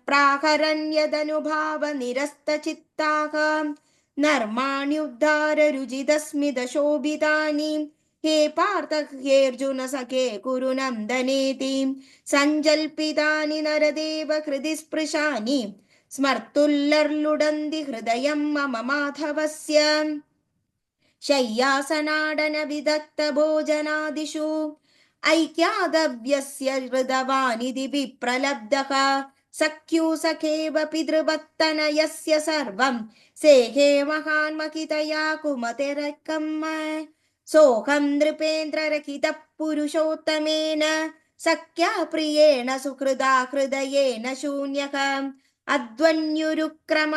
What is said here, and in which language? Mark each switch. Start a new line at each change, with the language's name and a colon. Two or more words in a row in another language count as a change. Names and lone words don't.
Sanskrit: प्राहरन्यदनुभावनिरस्तचित्ताः नर्माण्युद्धार रुजिदस्मिदशोभितानि हे पार्थ हेऽर्जुन सखे कुरु नन्दनेति सञ्जल्पितानि नरदेव हृदि स्पृशानि स्मर्तुल्लर्लुडन्ति हृदयं मम माधवस्य शय्यासनाडन विदग्ध भोजनादिषु ऐक्यादव्यस्य हृदवानिधि विप्रलब्धः സഖ്യൂ സഖേവ പിതൃഭക്തനയസ്യ സർവം സേഹേ മഹാൻമഹിതയാ കുമതിരക്കമ്മ സോഹം നൃപേന്ദ്രരഹിത പുരുഷോത്തമേന സഖ്യാ പ്രിയേണ സുഹൃദാ ഹൃദയേന ശൂന്യഃ അധ്വന്യുരുക്രമ